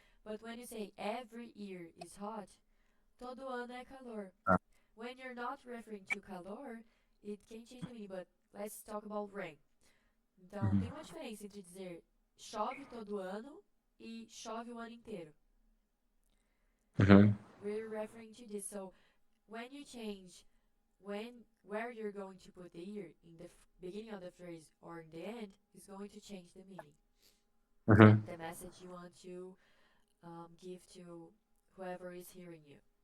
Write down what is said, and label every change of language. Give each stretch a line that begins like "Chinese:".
English: But when you say every year is hot,
Portuguese: todo ano é calor.
English: When you're not referring to calor, it can change the meaning, but let's talk about rain.
Portuguese: Então, tem uma diferença entre dizer chove todo ano e chove o ano inteiro. Hmm.
English: We're referring to this. So, when you change where you're going to put the year in the beginning of the phrase or in the end is going to change the meaning, Hmm. the message you want to give to whoever is hearing you.